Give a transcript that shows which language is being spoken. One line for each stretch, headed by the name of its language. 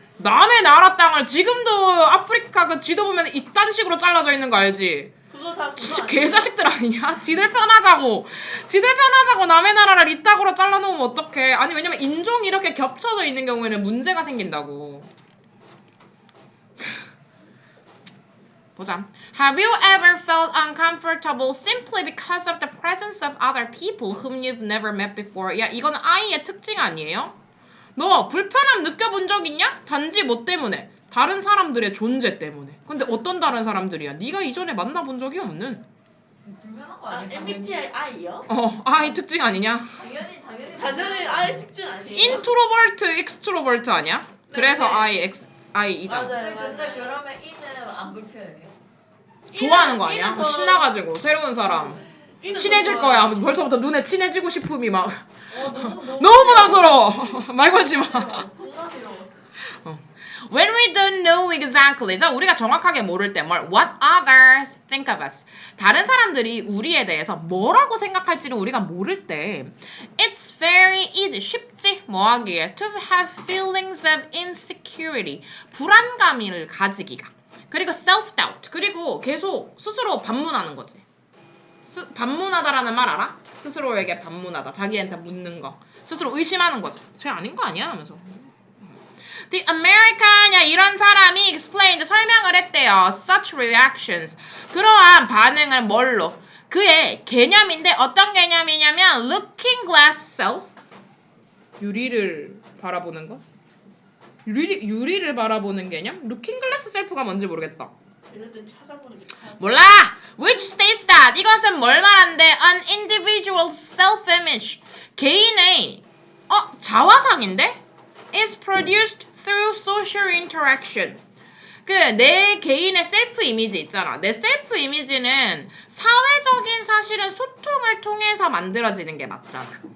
Korean: 남의 나라 땅을 지금도 아프리카 그 지도 보면 이딴 식으로 잘라져 있는 거 알지? 그거 다 그거 진짜 아니에요? 개자식들 아니냐? 지들 편하자고 남의 나라를 이따구로 잘라놓으면 어떡해. 아니 왜냐면 인종이 이렇게 겹쳐져 있는 경우에는 문제가 생긴다고. 보자.
English: Have you ever felt uncomfortable simply because of the presence of other people whom you've never met before?
Korean: 야, 이건 I의 특징 아니에요? 너 불편함 느껴본 적 있냐? 단지 뭐 때문에? 다른 사람들의 존재 때문에. 근데 어떤 다른 사람들이야? 네가 이전에 만나본 적이 없는. 불편한 거 아, 아니야? MBTI I요? I 특징 아니냐? 당연히 I 특징 아니에요? 인트로버트, 익스트로버트 아니야? 그래서 네. I이잖아. 맞아요. 근데 그러면 이는 안 불편해요? 좋아하는 거 아니야? 이는 더- 신나가지고 새로운 사람 이는 더 친해질 좋아요. 거야 하면서 벌써부터 눈에 친해지고 싶음이 막 너무 너무 부담스러워. 말 걸지 마. 부담스러워.
English: When we don't know exactly,
Korean: 자 우리가 정확하게 모를 때 뭘
English: what others think of us.
Korean: 다른 사람들이 우리에 대해서 뭐라고 생각할지를 우리가 모를 때
English: it's very easy,
Korean: 쉽지 뭐 하기에
English: to have feelings of insecurity,
Korean: 불안감을 가지기가. 그리고 self-doubt, 그리고 계속 스스로 반문하는 거지. 반문하다라는 말 알아? 스스로에게 반문하다, 자기한테 묻는 거. 스스로 의심하는 거죠. 쟤 아닌 거 아니야? 하면서.
English: The American,
Korean: 야, 이런 사람이 explained, 설명을 했대요.
English: Such reactions.
Korean: 그러한 반응을 뭘로? 그의 개념인데 어떤 개념이냐면 looking glass self. 유리를 바라보는 거? 유리를 바라보는 개념? looking glass self가 뭔지 모르겠다. 이럴 땐 찾아보는 게 참. 몰라!
English: Which states that
Korean: 이것은 뭘 말하는데
English: an individual's self-image
Korean: 개인의 자화상인데
English: is produced through social interaction.
Korean: 그 내 개인의 셀프 이미지 있잖아. 내 셀프 이미지는 사회적인 사실은 소통을 통해서 만들어지는 게 맞잖아.